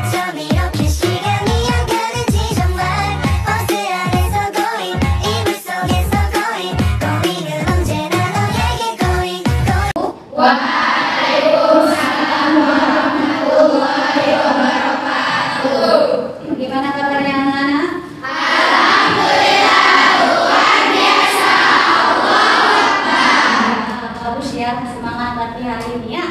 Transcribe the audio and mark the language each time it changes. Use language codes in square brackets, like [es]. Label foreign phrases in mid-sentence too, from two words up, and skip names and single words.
[ko] 밤 이렇게 시간이 안 가는지 정말 버스 안에서 고인 이불 속에서 고인 고인은 언제나 너에게 고인 [id] Gimana kabarnya anak-anak? Bagus ya, semangat latihan hari ini ya.